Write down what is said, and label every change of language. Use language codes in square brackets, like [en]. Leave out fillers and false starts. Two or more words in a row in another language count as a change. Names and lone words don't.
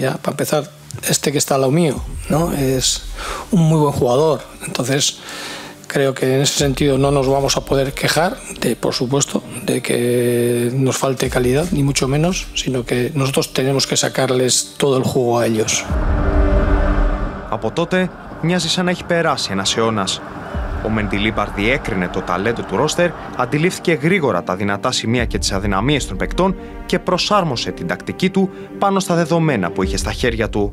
[es] Ya, para empezar, este que está al lado mío, ¿no? Es un muy buen jugador. Entonces, creo que en ese sentido no nos vamos a poder quejar, por supuesto, de que nos falte calidad, ni mucho menos, sino que nosotros tenemos que sacarles todo el jugo a ellos. [el] Από τότε, μοιάζει σαν να έχει περάσει ένας αιώνας. Ο Μεντιλίμπαρ διέκρινε το ταλέντο του ρόστερ, αντιλήφθηκε γρήγορα τα δυνατά σημεία και τις αδυναμίες των παικτών και προσάρμοσε την τακτική του πάνω στα δεδομένα που είχε στα χέρια του.